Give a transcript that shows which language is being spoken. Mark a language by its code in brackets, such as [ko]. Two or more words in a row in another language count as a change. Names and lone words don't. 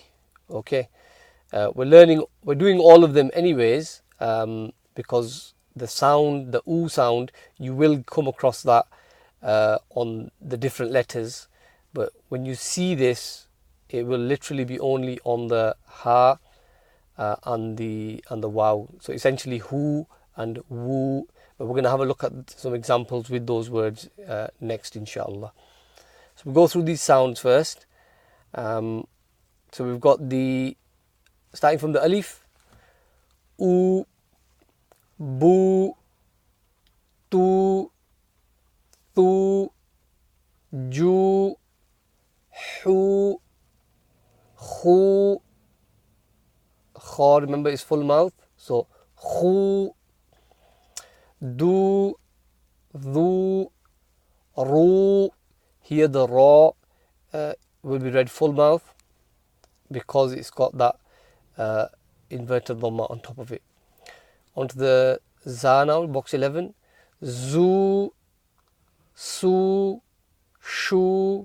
[en] Okay, we're doing all of them anyways, because the sound, the u sound, you will come across that on the different letters, but when you see this, it will literally be only on the ha and the waw. So essentially hu and woo, but we're going to have a look at some examples with those words next, inshallah. So we'll go through these sounds first. So we've got starting from the alif, [ar] أُ بُ تُ ثُ جُ حُ خُ. [en] Kha, remember, is full mouth, so [ar] خُ دُ ذُ رُ. [en] Here the ra will be read full mouth because it's got that inverted dhamma on top of it. Onto the za now, box 11. [ar] زُ سُ شُ.